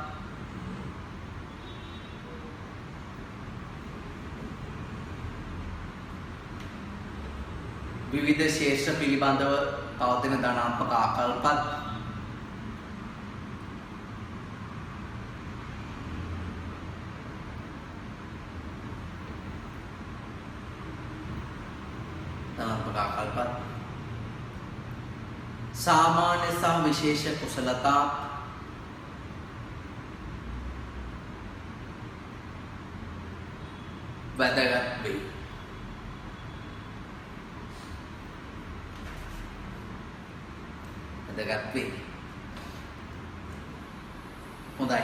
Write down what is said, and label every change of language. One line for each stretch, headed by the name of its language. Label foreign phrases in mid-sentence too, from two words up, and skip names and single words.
Sinhala: විවිධ ශේෂ්ත්‍ර පිළිබඳව පවතින ධනාත්මක ආකල්පත් සාමාන්‍ය සහ විශේෂ කුසලතා වැදගත් වේ. හොඳයි.